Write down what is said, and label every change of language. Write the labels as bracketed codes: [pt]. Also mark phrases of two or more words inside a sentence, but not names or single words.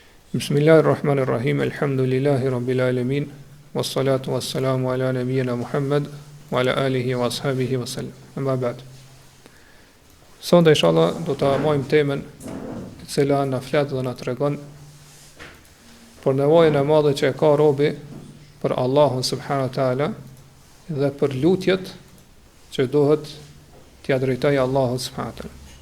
[ar] بسم الله الرحمن الرحيم. الحمد لله رب العالمين. والصلاة والسلام على نبينا محمد وعلى آله وأصحابه وسلم. أما بعد. [sq] Sonte inshallah do ta marrim temën e cila na flet dhe na tregon për nevojën e madhe që e ka robi për Allahun [ar] سبحانه وتعالى [sq] dhe për lutjet që duhet t'ia drejtojë Allahut [ar] سبحانه وتعالى.